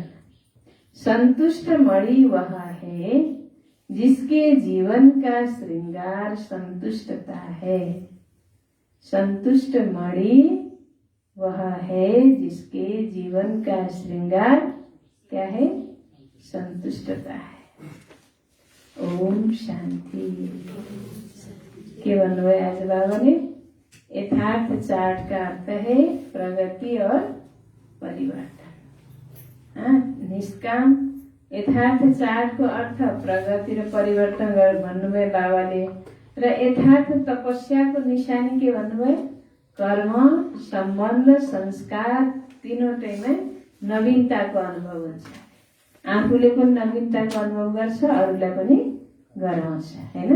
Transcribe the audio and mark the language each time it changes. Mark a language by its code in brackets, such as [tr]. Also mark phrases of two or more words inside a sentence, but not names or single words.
[hi] संतुष्ट मणि वह है जिसके जीवन का श्रृंगार संतुष्टता है। संतुष्ट मणि वह है जिसके जीवन का श्रृंगार क्या है? संतुष्टता है। ओम शांति। [ne] के भन्नुभयो आज बाबाले? [hi] यथार्थ चार्ट का अर्थ है प्रगति और परिवर्तन। [ne] निष्काम यथार्थ चार्ट को अर्थ प्रगति र परिवर्तन गर भन्नुभयो बाबाले। र यथार्थ तपस्या को निशानी के भन्नुभयो? कर्म, सम्बन्ध, संस्कार तीनवटैमा नवीनताको अनुभव हुन्छ। आफूले पनि नवीनताको अनुभव गर्छ, अरूलाई पनि गराउँछ, हैन?